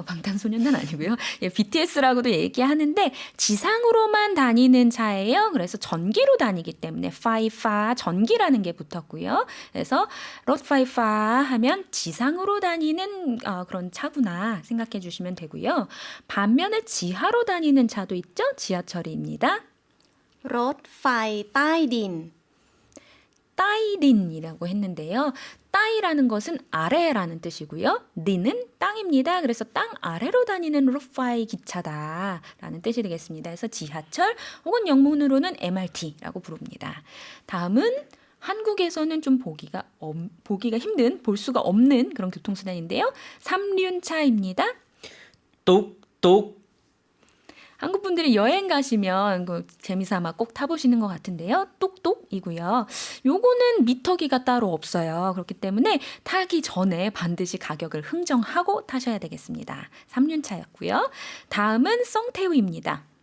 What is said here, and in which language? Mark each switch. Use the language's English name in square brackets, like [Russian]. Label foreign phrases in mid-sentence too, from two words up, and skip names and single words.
[Korean] 방탄소년단 아니고요. 예, BTS라고도 얘기하는데 지상으로만 다니는 차예요. 그래서 전기로 다니기 때문에 파이파 전기라는 게 붙었고요. 그래서 롯파이파 하면 지상으로 다니는 그런 차구나 생각해 주시면 되고요. 반면에 지하로 다니는 차도 있죠. 지하철입니다. [Thai] รถไฟใต้ดิน [Korean] 따이린이라고 했는데요. 따이라는 것은 아래라는 뜻이고요. 린은 땅입니다. 그래서 땅 아래로 다니는 루파이 기차다라는 뜻이 되겠습니다. 그래서 지하철 혹은 영문으로는 MRT라고 부릅니다. 다음은 한국에서는 좀 보기가 힘든, 볼 수가 없는 그런 교통수단인데요. 삼륜차입니다. [Thai] ตุ๊กตุ๊ก [Korean] 한국 분들이 여행 가시면 재미삼아 꼭 타보시는 것 같은데요. 똑똑이고요. 요거는 미터기가 따로 없어요. 그렇기 때문에 타기 전에 반드시 가격을 흥정하고 타셔야 되겠습니다. 3륜차였고요. 다음은 썽태우입니다.